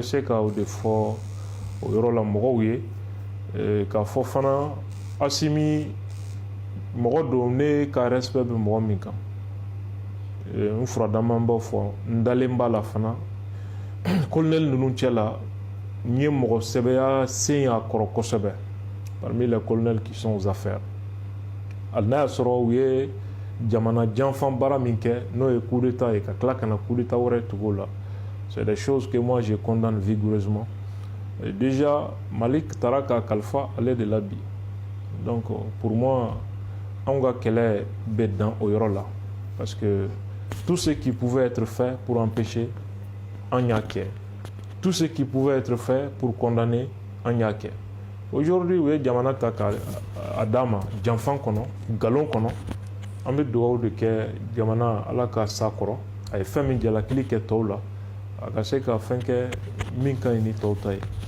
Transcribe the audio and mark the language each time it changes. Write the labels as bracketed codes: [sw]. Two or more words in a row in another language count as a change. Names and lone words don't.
[bm] se ka o de fɔ o yɔrɔ la mɔgɔw ye k'a fɔ fana Asimi mɔgɔ don ne ka respect bɛ mɔgɔ min kan n furadama b'o fɔ n dalen b'a la fana colonel ninnu cɛ la n ye mɔgɔ sɛbɛya sen y'a kɔrɔ kosɛbɛ [fr] parmi les colonels qui sont aux affaires [bm] hali n'a y'a sɔrɔ u ye jamana janfan baara min kɛ n'o ye [fr] coup d'état [bm] ye ka tila ka na [fr] coup d'état [bm] wɛrɛ tugu o la [fr] c'est des choses que moi je condamne vigoureusement et déjà [bm] Malik taara ka kalifa ale de la bi [fr] donc pour moi anw [bm] ka kɛlɛ bɛ dan o yɔrɔ la [fr] parce que tout ce qui pouvait être fait pour empêcher [bm] an y'a kɛ [fr] tout ce qui pouvait être fait pour condamner [bm] an y'a kɛ aujourd'hui u ye jamana ta ka a d'a ma janfan kɔnɔ nkalon kɔnɔ an bɛ dugawu de kɛ jamana ala ka sa kɔrɔ a ye fɛn min jalakili kɛ tɔw la a ka se ka fɛn kɛ min ka ɲi ni tɔw ta ye